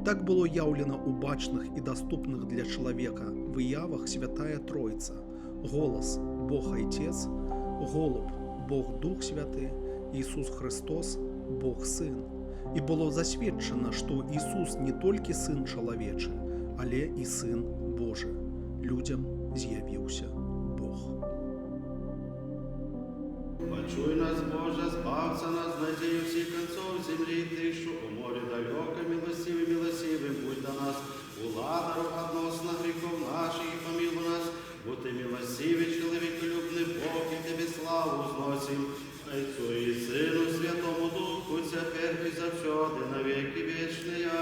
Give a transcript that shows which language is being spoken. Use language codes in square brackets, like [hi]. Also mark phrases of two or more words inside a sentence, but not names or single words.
[be] Так было яўлена ў бачных і даступных для чалавека выявах Святая Тройца: голас – Бог Айцец, голуб – Бог Дух Святы, Ісус Христос – Бог Сын. І было засведчана, што Ісус не толькі Сын чалавечы, але і Сын Божы. Людзям з'явіўся Бог. [uk] Почуй нас, Боже, збавца нас, надею всіх концов землі, Ти, що у морі далеко, милостивый, милостивый, будь до нас, уладару односно гріхов наших, і помилуй нас, бо Ти милостивий, чоловіколюбний Бог, і Тебе славу зносим, Отцу і Сину, Святому Духу, тепер і завсёди, на веки вічні.